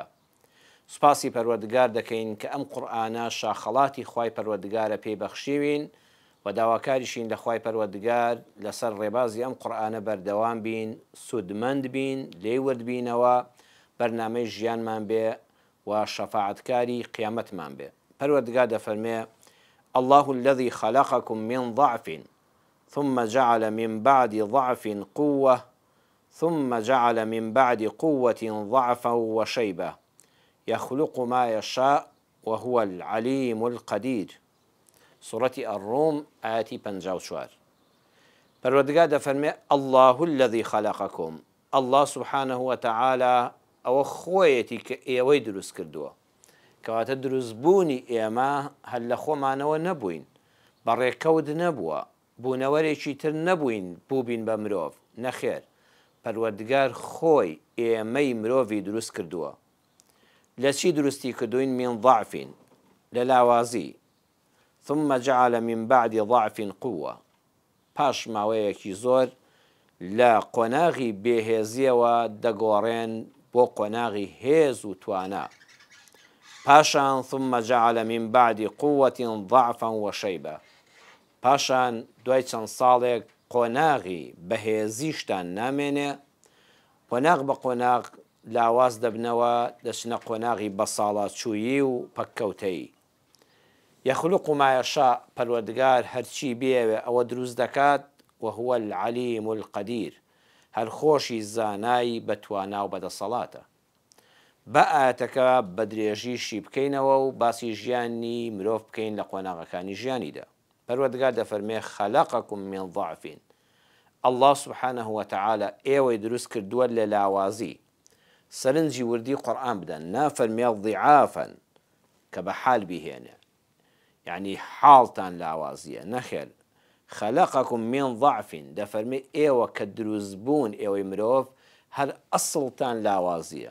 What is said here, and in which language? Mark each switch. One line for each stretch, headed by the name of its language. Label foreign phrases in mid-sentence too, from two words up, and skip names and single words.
Central Kurdish: سوپاسی پەروەردگار دەکەین کە ئەم قورئانە شاخەڵاتی خوای پەروەردگارە پێی بەخشیوین و داواکاریشین لە خوای پەروەردگار لەسەر ڕێبازی ئەم قورئانە بەردەوام بین، سودمەند بین، لێی وەربینەوە، بەرنامەی ژیانمان بێ و شەفاعەتکاری قیامەتمان بێ. پەروەردگار دەفەرمێ:
Arabic: الله الذي خلقكم من ضعف ثم جعل من بعد ضعف قوة ثم جعل من بعد قوة ضعفا وشيبة يخلق ما يشاء وهو العليم القدير. سورة الروم آية 54.
Central Kurdish: پەروەردگار دەفەرمێ:
Arabic: الله الذي خلقكم، الله سبحانه وتعالى
Central Kurdish: ئەوە خۆیەتی کە ئێوەی دروست کردووە، کەواتە دروستبوونی ئێمە هەر لە خۆمانەوە نەبووین، بەڕێکەوت نەبووە، بوونەوەرێکی تر نەبووین بووبین بە مرۆڤ، نەخێر، پەروەردگار خۆی ئێمەی مرۆڤی دروست کردووە. لە چی دروستی کردوین؟
Arabic: من ضعف،
Central Kurdish: لە لاوازی.
Arabic: ثم جعل من بعد ضعف قوة،
Central Kurdish: پاش ماوەیەکی زۆر لە قۆناغی بێهێزیەوە دەگۆڕێن بۆ قۆناغی هێز و توانا.
Arabic: پاشان ثم جعل من بعد قوة ضعفا وشيبة،
Central Kurdish: پاشان دوای چەند ساڵێک قۆناغی بەهێزیشتان نامێنێ، قۆناغ بە قۆناغ لاواز دەبنەوە، دەچنە قۆناغی بەساڵاتچوویی و پەککەوتەیی.
Arabic: يخلق ما يشاء،
Central Kurdish: پەروەردگار هەرچی بێوێ ئەوە دروست دەکات،
Arabic: وهو العليم القدير،
Central Kurdish: هەر خۆشی زانای بەتوانا و بەدەسەڵاتە. بە ئاەتەکە بە درێژیشی بکەینەوە و باسی ژیانی مرۆڤ بکەین لە قۆناغەکانی ژیانیدا. پەروەردگار دەفەرمێ:
Arabic: خەلەقەکم من ضعف، الله سبحانه وتعالى
Central Kurdish: ئێوەی دروست کردووە لە لاوازی. سەرنجی وردی قورئان بدەن، نافەرمێ ضعافا کە بە حال بیهێنێ، یعنی حاڵتان لاوازیە، نەخێر.
Arabic: خەلەقەکم من ضعف
Central Kurdish: دەفەرمێ ئێوە کە دروست بوون، ئێوەی مرۆڤ هەر ئەسڵتان لاوازیە.